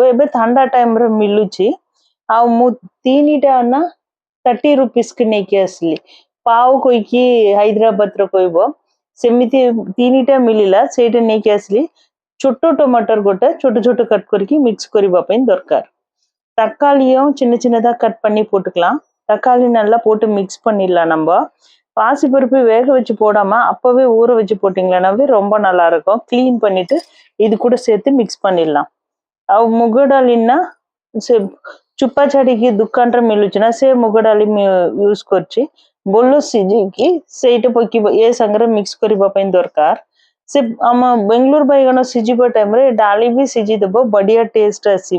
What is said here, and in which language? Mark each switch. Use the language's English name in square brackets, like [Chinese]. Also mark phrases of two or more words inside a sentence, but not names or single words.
[Odia] ଏବେ ଥଣ୍ଡା ଟାଇମରେ ମିଳୁଛି। ଆଉ ମୁଁ 3ଟା ନା 30 rupeesକି ନେଇକି ଆସିଲି। ପାଓ କହିକି ହାଇଦ୍ରାବାଦର କହିବ, ସେମିତି 3ଟା ମିଳିଲା, ସେଇଟା ନେଇକି ଆସିଲି। ଛୋଟ ଟମାଟର ଗୋଟେ ଛୋଟ ଛୋଟ கட் କରିକି மிக்ஸ் କରିବା ପାଇଁ ଦରକାର। [Tamil] தக்காளியும் சின்ன சின்னதா கட் பண்ணி போட்டுக்கலாம்। தக்காளி நல்லா போட்டு மிக்ஸ் பண்ணிடலாம் நம்ம। பாசி பருப்பு வேக வச்சு போடாம அப்பவே ஊற வச்சு போட்டீங்கன்னாவே ரொம்ப நல்லா இருக்கும்। கிளீன் பண்ணிட்டு இது கூட சேர்த்து மிக்ஸ் பண்ணிடலாம்। [Odia] ଆଉ ମୁଗ ଡାଲି ନା ସେ ଚୁପା ଛାଡିକି ଦୋକାନରେ ମିଳୁଛି ନା, ସେ ମୁଗ ଡାଲି ୟୁଜ କରୁଛି। ଭଲ ସିଝେଇକି ସେଇଟା ପକେଇବ, ଏ ସାଙ୍ଗରେ ମିକ୍ସ କରିବା ପାଇଁ ଦରକାର। ସେ ଆମ ବେଙ୍ଗଲୋର ବାଇଗଣ ସିଝିବା ଟାଇମରେ ଡାଲି ବି ସିଝିଦବ, ବଢିଆ ଟେଷ୍ଟ ଆସିବ।